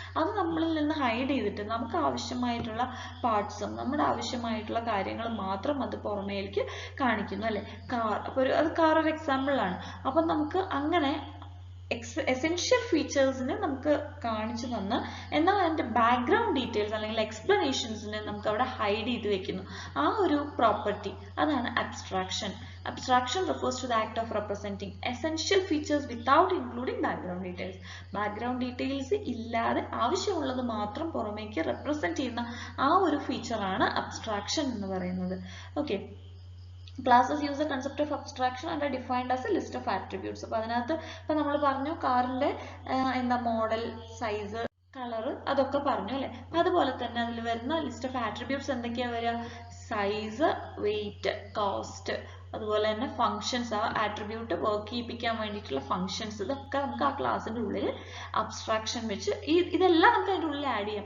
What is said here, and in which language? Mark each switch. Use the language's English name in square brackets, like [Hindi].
[Malayalam] അത് നമ്മളിൽ നിന്ന് ഹൈഡ് ചെയ്തിട്ട് നമുക്ക് ആവശ്യമായിട്ടുള്ള പാർട്സും നമ്മുടെ ആവശ്യമായിട്ടുള്ള കാര്യങ്ങൾ മാത്രം അത് പുറമേക്ക് കാണിക്കുന്നു അല്ലെ. കാർ, അപ്പൊ അത് കാർ ഒരു എക്സാമ്പിൾ ആണ്. അപ്പൊ നമുക്ക് അങ്ങനെ എസെൻഷ്യൽ ഫീച്ചേഴ്സിനെ നമുക്ക് കാണിച്ചു തന്ന് എന്നാൽ അതിന്റെ ബാക്ക്ഗ്രൗണ്ട് ഡീറ്റെയിൽസ് അല്ലെങ്കിൽ എക്സ്പ്ലനേഷൻസിനെ നമുക്ക് അവിടെ ഹൈഡ് ചെയ്ത് വെക്കുന്നു. ആ ഒരു പ്രോപ്പർട്ടി അതാണ് abstraction. [English] Abstraction refers to the act of representing essential features without including background details. [Malayalam] Background details ഇല്ലാതെ ആവശ്യമുള്ളത് മാത്രം പുറമേക്ക് റെപ്രസെന്റ് ചെയ്യുന്ന ആ ഒരു ഫീച്ചർ ആണ് അബ്സ്ട്രാക്ഷൻ എന്ന് പറയുന്നത്. [English] Okay, classes use the concept of abstraction and are defined as a list of attributes. [Malayalam] അപ്പോൾ അതിനകത്ത് ഇപ്പൊ നമ്മൾ പറഞ്ഞു കാറിന്റെ എന്താ മോഡൽ, സൈസ്, കളർ അതൊക്കെ പറഞ്ഞു അല്ലെ. അതുപോലെ തന്നെ അതിൽ വരുന്ന ലിസ്റ്റ് ഓഫ് ആട്രിബ്യൂട്ട്സ് എന്തൊക്കെയാ വരിക? സൈസ്, വെയിറ്റ്, കോസ്റ്റ്, അതുപോലെ തന്നെ ഫങ്ഷൻസ്, ആ ആട്രിബ്യൂട്ട് വർക്ക് ചെയ്യിപ്പിക്കാൻ വേണ്ടിയിട്ടുള്ള ഫങ്ഷൻസ്, ഇതൊക്കെ നമുക്ക് ആ ക്ലാസ്സിന്റെ ഉള്ളിൽ അബ്സ്ട്രാക്ഷൻ വെച്ച് ഇതെല്ലാം നമുക്ക് അതിൻ്റെ ഉള്ളിൽ ആഡ് ചെയ്യാം.